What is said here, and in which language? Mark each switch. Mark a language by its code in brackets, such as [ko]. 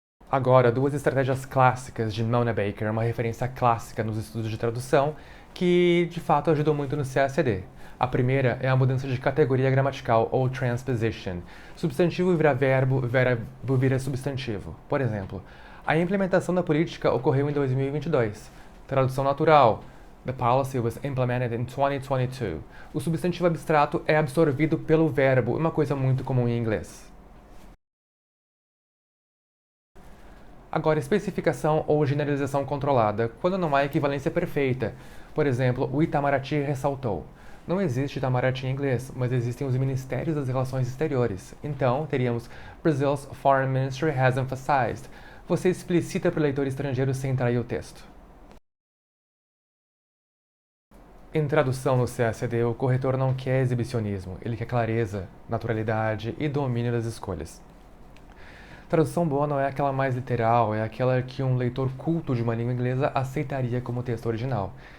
[pt] Agora, duas estratégias clássicas de Mona Baker, uma referência clássica nos estudos de tradução, que de fato ajudou muito no CACD. A primeira é a mudança de categoria gramatical, ou transposition. Substantivo vira verbo, verbo vira substantivo. Por exemplo, a implementação da política ocorreu em 2022. Tradução natural. [en] The policy was implemented in 2022. [pt] O substantivo abstrato é absorvido pelo verbo, uma coisa muito comum em inglês. Agora, especificação ou generalização controlada, quando não há equivalência perfeita. Por exemplo, o Itamaraty ressaltou. Não existe Itamaraty em inglês, mas existem os Ministérios das Relações Exteriores. Então, teríamos [en] Brazil's Foreign Ministry has emphasized. [pt] Você explicita para o leitor estrangeiro sem trair o texto. Em tradução no CACD, o corretor não quer exibicionismo, ele quer clareza, naturalidade e domínio das escolhas. Tradução boa não é aquela mais literal, é aquela que um leitor culto de uma língua inglesa aceitaria como texto original.